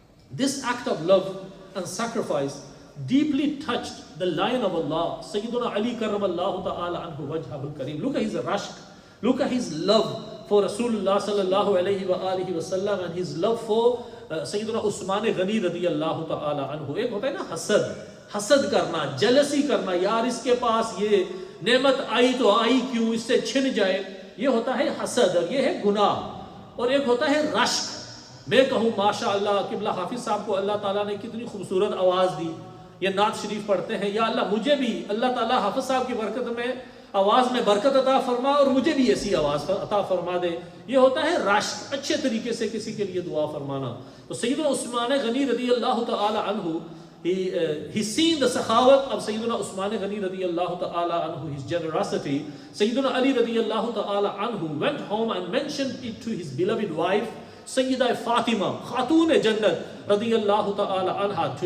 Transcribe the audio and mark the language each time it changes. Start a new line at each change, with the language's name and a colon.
English: This act of love and sacrifice deeply touched the Lion of Allah, Sayyidina Ali karramallahu ta'ala anhu wajhahul kareem. Look at his rashk, look at his love for Rasulullah sallallahu alayhi wa alihi wa sallam and his love for Sayyidina Usman Ghani radiyallahu ta'ala anhu.
Urdu: ایک ہوتا ہے نا حسد کرنا, جلسی کرنا, یار اس کے پاس یہ نعمت آئی تو آئی کیوں, اس سے چھن جائے, یہ ہوتا ہے حسد اور یہ ہے گناہ. اور ایک ہوتا ہے رشک. میں کہوں ماشاءاللہ قبلہ حافظ صاحب کو اللہ تعالیٰ نے کتنی خوبصورت آواز دی, یہ نعت شریف پڑھتے ہیں, یا اللہ مجھے بھی اللہ تعالیٰ حافظ صاحب کی برکت میں آواز میں برکت عطا فرما اور مجھے بھی ایسی آواز عطا فرما دے. یہ ہوتا ہے رشک, اچھے طریقے سے کسی کے لیے دعا فرمانا.
English: تو سیدنا عثمان غنی رضی اللہ تعالی عنہ, he seen the sakhawat of Sayyidina Usman Ghani radiyallahu ta'ala anhu, his generosity. Sayyidina Ali radiyallahu ta'ala anhu went home and mentioned it to his beloved wife, Sayyida Fatima, Khatoon Jannat radiyallahu ta'ala anha.